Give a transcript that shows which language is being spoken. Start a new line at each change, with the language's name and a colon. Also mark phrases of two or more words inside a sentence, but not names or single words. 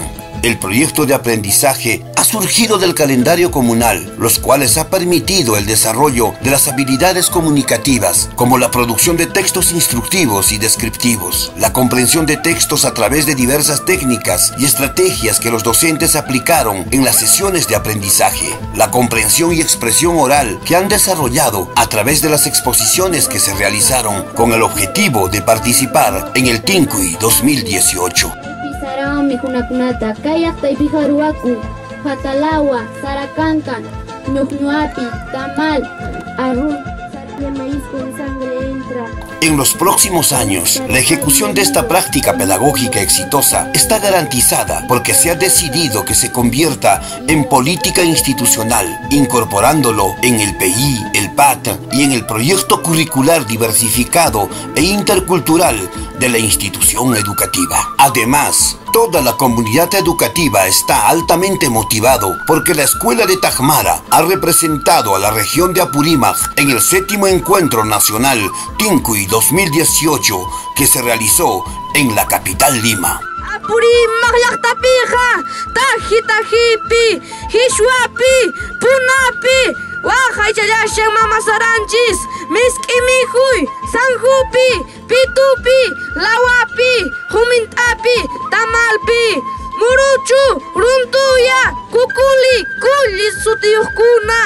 Spanish: El proyecto de aprendizaje ha surgido del calendario comunal, los cuales ha permitido el desarrollo de las habilidades comunicativas, como la producción de textos instructivos y descriptivos, la comprensión de textos a través de diversas técnicas y estrategias que los docentes aplicaron en las sesiones de aprendizaje, la comprensión y expresión oral que han desarrollado a través de las exposiciones que se realizaron con el objetivo de participar en el Tincuy 2018.
Quechua: Mijunakunata, Kayakta y Pijaruaku, Fatalawa, Saracancan, Ñuñuapi, Tamal, Arrun,
Spanish: de maíz con sangre entra. En los próximos años, la ejecución de esta práctica pedagógica exitosa está garantizada porque se ha decidido que se convierta en política institucional, incorporándolo en el PI, el PAT y en el proyecto curricular diversificado e intercultural de la institución educativa. Además, toda la comunidad educativa está altamente motivado porque la Escuela de Tacmara ha representado a la región de Apurímac en el 7º Encuentro Nacional Tincuy 2018 que se realizó en la capital Lima.
Quechua: Apurímac llaqtapija, taji-tajipi, hishwapi, punapi, waqaychayashan mama saranchis, misk'imijuy, sanjupi, pitupi, lawapi, humintapi, tamalpi, muruchu, runtuya, kukuli, kulli sutiyuqkuna.